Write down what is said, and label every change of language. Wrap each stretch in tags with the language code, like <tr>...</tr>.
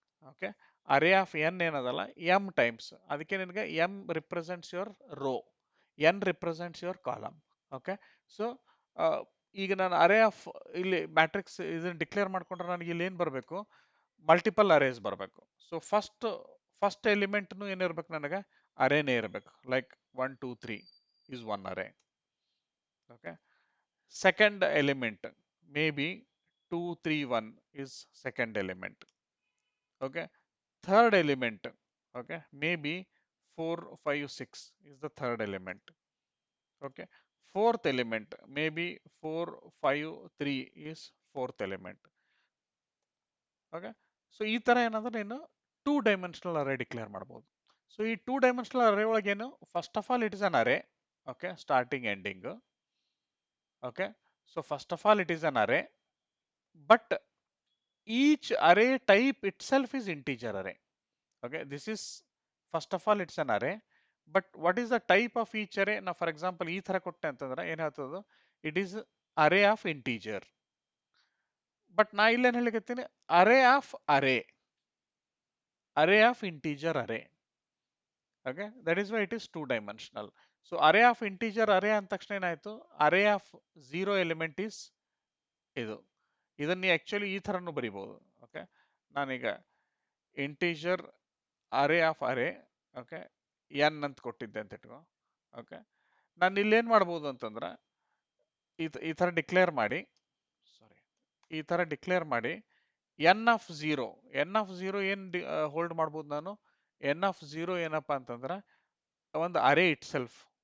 <en>Okay, array of n ಏನದಲ್ಲ m times, ಅದಕ್ಕೆ ನಿನಗೆ m represents your row, n represents your column.</en> <kn>Okay, so ಈಗ ನಾನು ಅರೇ of ಇಲ್ಲಿ ಮ್ಯಾಟ್ರಿಕ್ಸ್ ಇದನ್ನ ಡಿಕ್ಲೇರ್ ಮಾಡ್ಕೊಂಡ್ರೆ ನನಗೆ ಇಲ್ಲಿ ಏನು ಬರಬೇಕು, ಮಲ್ಟಿಪಲ್ ಅರೇಸ್ ಬರಬೇಕು. ಸೊ ಫಸ್ಟ್ ಎಲಿಮೆಂಟ್ನು ಏನಿರ್ಬೇಕು, ನನಗೆ ಅರೇನೇ ಇರಬೇಕು.</kn> <en>Like 1 2 3 is one array. Okay, second element maybe 2 3 1 is second element. Okay, third element, okay, maybe 4 5 6 is the third element. Okay, fourth element maybe 4 5 3 is fourth element.</en> <kn>Okay, so ಈ ತರ ಏನಂದ್ರೆ ನೀನು 2-dimensional array declare ಮಾಡಬಹುದು. So ಈ 2-dimensional array ಒಳಗೆ ಏನು,</kn> <en>First of all it is an array. Okay, starting ending. Okay, so first of all it is an array, but each array type itself is integer array. Okay, this is first of all it's an array, but what is the type of each array? Now for example</en> <kn>ಈ ತರ ಕೊಟ್ಟೆ ಅಂತಂದ್ರೆ ಏನಾಗ್ತದೆ,</kn> <en>it is array of integer. But</en> <kn>ನಾ ಇಲ್ಲೇನು ಹೇಳಿಕತ್ತೀನಿ,</kn> <en>array of array, array of integer array. Okay, that is why it is 2-dimensional. So array of integer array</en> <kn>ಅಂದ ತಕ್ಷಣ ಏನಾಯ್ತು,</kn> <en>array of 0 element is ಇದು.</en> <kn>ಇದನ್ನ ಆಕ್ಚುಲಿ ಈ ತರನು ಬರಿಬಹುದು. ಓಕೆ, ನಾನೀಗ integer array of array, okay, N ಅಂತ ಕೊಟ್ಟಿದ್ದೆ ಅಂತ ಇಟ್ಕೋ. ಓಕೆ, ನಾನು ಇಲ್ಲೇನು ಮಾಡ್ಬೋದು ಅಂತಂದ್ರೆ ಈ ಥರ ಡಿಕ್ಲೇರ್ ಮಾಡಿ, ಈ ಥರ ಡಿಕ್ಲೇರ್ ಮಾಡಿ N of zero, N of zero ಏನು ಹೋಲ್ಡ್ ಮಾಡ್ಬೋದು ನಾನು, ಎನ್ ಆಫ್ ಝೀರೋ ಏನಪ್ಪ ಅಂತಂದ್ರೆ ಒಂದು ಅರೇ ಇಟ್ ಸೆಲ್ಫ್.</kn>